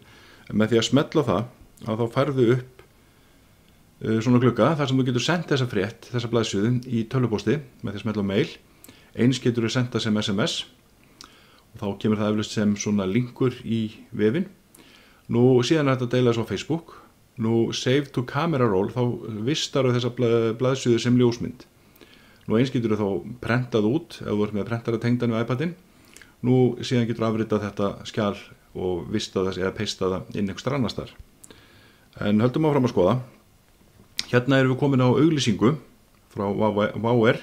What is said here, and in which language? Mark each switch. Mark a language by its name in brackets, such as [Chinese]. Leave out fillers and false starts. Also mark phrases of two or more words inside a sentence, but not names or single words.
[Icelandic] Með því að smetla það að þá færðu upp svona glugga þar sem þú getur sendt þessa frétt, þessa blaðsíðu í tölvupósti með því að smetla á mail. Eins getur þú senda sem SMS. Og þá kemur það eflaust sem svona linkur í vefinn. Nú síðan er þetta að deila þessu á Facebook. [English] Nú save to camera roll, [Icelandic] þá vistaru þessa blaðsíðu sem ljósmynd. Nú eins getur þú þá prentað út ef þú ert með prentara tengdan við iPadin. Nú síðan getur þú afritað þetta skjal og vistað þess eða peistað það inn einhvers annar staðar. En höldum áfram að skoða. Hérna erum við komin á auglýsingu frá VR.